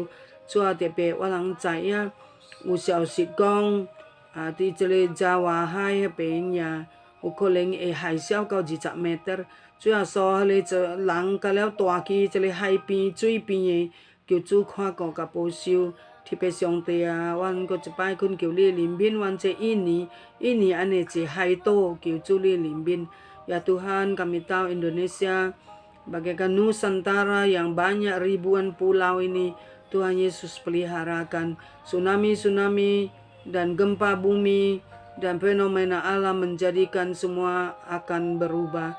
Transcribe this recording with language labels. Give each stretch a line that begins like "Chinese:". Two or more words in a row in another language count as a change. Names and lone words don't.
Min Nan Chinese: 主啊，特别我人知影有消息讲，伫这个加瓦海迄边呀，有可能会海啸到20m。主啊，所有个人甲了大去这个海边、水边的，求主看顾甲保守。特别上帝啊，阮搁一摆恳求你怜悯阮这印尼安尼一海岛，求主你怜悯。
Indonesian: Ya Tuhan, kami tahu Indonesia bagaikan Nusantara yang banyak ribuan pulau ini. Tuhan Yesus peliharakan tsunami dan gempa bumi dan fenomena alam menjadikan semua akan berubah.